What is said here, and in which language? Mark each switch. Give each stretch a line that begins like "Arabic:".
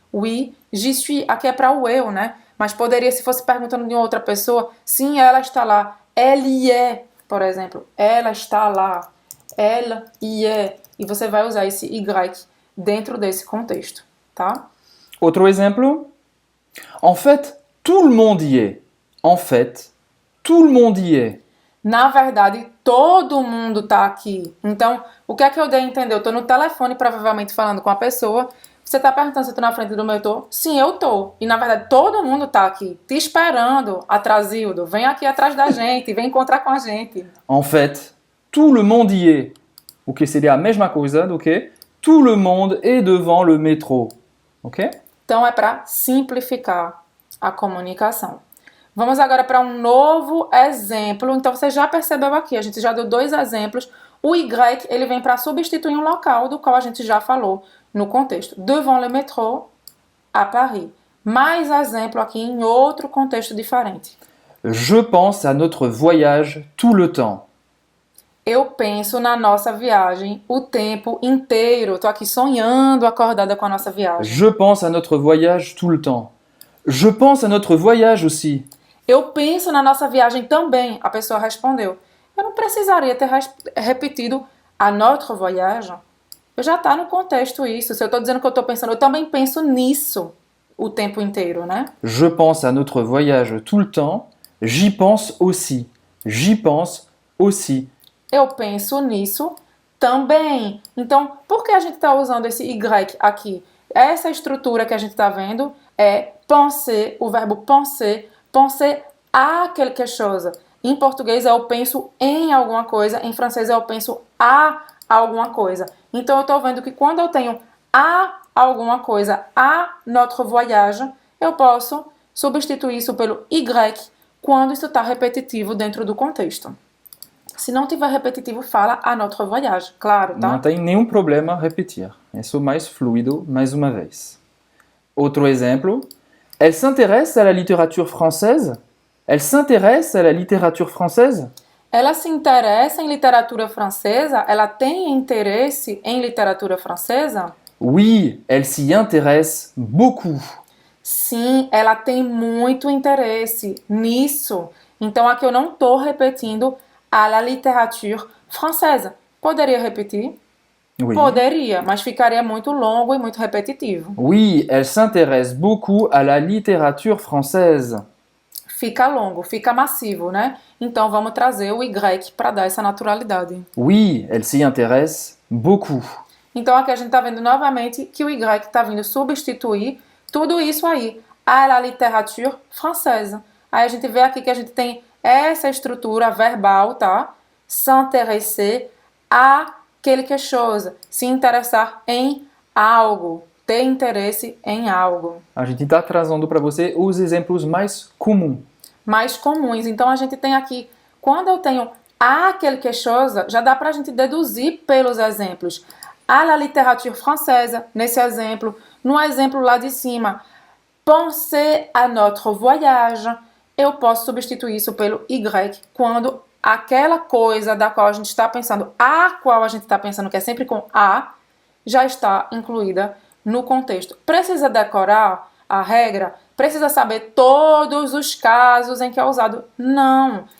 French: Oui, j'y suis.
Portuguese: Aqui é para o eu, né? Mas poderia, se fosse perguntando de outra pessoa, sim, ela está lá.
French: Elle y est,
Portuguese: por exemplo. Ela está lá.
French: Elle y est.
Portuguese: E você vai usar esse Y dentro desse contexto, tá? Outro exemplo.
French: En fait, tout le monde y est. En fait, tout le monde y est.
Portuguese: Na verdade, todo mundo tá aqui. Então, o que é que eu dei a entender? Eu tô no telefone, provavelmente falando com a pessoa, Você tá perguntando se eu tô na frente do metrô? Sim, eu tô. E na verdade todo mundo tá aqui, te esperando, Atrasildo. Vem aqui atrás da gente, vem encontrar com a gente.
French: En fait, tout le monde y est.
Portuguese: O que seria a mesma coisa do que
French: tout le monde est devant le métro.
Portuguese: Ok? Então é para simplificar a comunicação. Vamos agora para um novo exemplo. Então você já percebeu aqui, a gente já deu 2 exemplos. O Y, ele vem para substituir um local do qual a gente já falou no contexto.
French: Devant le métro, à Paris.
Portuguese: Mais exemplo aqui em outro contexto diferente.
French: Je pense à notre voyage tout le temps.
Portuguese: Eu penso na nossa viagem o tempo inteiro. Tô aqui sonhando, acordada com a nossa viagem.
French: Je pense à notre voyage tout le temps. Je pense à notre voyage aussi.
Portuguese: Eu penso na nossa viagem também, a pessoa respondeu. Eu não precisaria ter repetido
French: a notre voyage.
Portuguese: Eu já tá no contexto isso. Se eu tô dizendo que eu tô pensando, eu também penso nisso o tempo inteiro, né?
French: Je pense à notre voyage tout le temps. J'y pense aussi. J'y pense aussi.
Portuguese: Eu penso nisso também. Então, por que a gente está usando esse Y aqui? Essa estrutura que a gente está vendo é penser, o verbo penser,
French: penser à quelque chose.
Portuguese: Em português eu penso em alguma coisa, em francês eu penso a alguma coisa. Então eu estou vendo que quando eu tenho a alguma coisa,
French: a notre voyage,
Portuguese: eu posso substituir isso pelo Y quando isso está repetitivo dentro do contexto. Se não tiver repetitivo, fala
French: a notre voyage,
Portuguese: claro, tá? Não tem nenhum problema repetir. É só mais fluido, mais uma vez. Outro exemplo.
French: Elle s'intéresse à la littérature française? Elle s'intéresse à la littérature française?
Portuguese: Ela se interessa em literatura francesa? Ela tem interesse em literatura francesa?
French: Oui, elle s'y intéresse beaucoup.
Portuguese: Sim, ela tem muito interesse nisso. Então aqui eu não estou repetindo
French: à la littérature française.
Portuguese: Poderia repetir?
French: Oui.
Portuguese: Poderia, mas ficaria muito longo e muito repetitivo.
French: Oui, elle s'intéresse beaucoup à la littérature française.
Portuguese: Fica longo, fica massivo, né? Então vamos trazer o Y para dar essa naturalidade.
French: Oui, elle s'y intéresse beaucoup.
Portuguese: Então aqui a gente está vendo novamente que o Y está vindo substituir tudo isso aí,
French: à la littérature française.
Portuguese: Aí a gente vê aqui que a gente tem essa estrutura verbal, tá?
French: S'intéresser à quelque chose.
Portuguese: Se interessar em algo. Ter interesse em algo. A gente está trazendo para você os exemplos mais comuns. Mais comuns. Então a gente tem aqui, quando eu tenho
French: à quelque chose,
Portuguese: já dá para a gente deduzir pelos exemplos.
French: À la littérature française, nesse exemplo.
Portuguese: No exemplo lá de cima,
French: penser à notre voyage.
Portuguese: Eu posso substituir isso pelo Y quando aquela coisa da qual a gente está pensando, a qual a gente está pensando, que é sempre com a, já está incluída no contexto. Precisa decorar a regra? Precisa saber todos os casos em que é usado? Não.